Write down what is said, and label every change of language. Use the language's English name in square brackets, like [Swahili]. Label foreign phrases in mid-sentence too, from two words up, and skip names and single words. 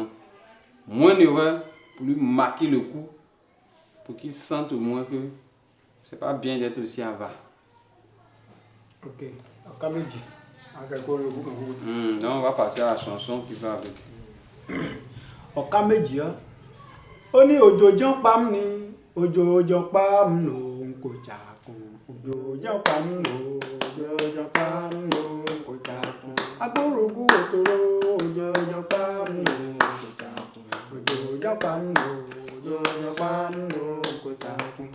[French] Moins d'erreur pour lui marquer le coup, pour qu'il sente au moins que c'est pas bien d'être aussi avare. Ok, Akameji. Donc on va passer à la chanson qui va avec. Akameji, hein? [Yoruba] Ó ní òjòjò pa mí ni, òjòjò pa mí lò ń kò jàkùn. Òjòjò pa mí lò, òjòjò pa mí lò ń kò jàkùn. Agbórógún òtòrò, òjòjò pa mí lò ń kò jàkùn. Òjòjò pa mí lò, òjòjò pa mí lò ń kò jàkùn.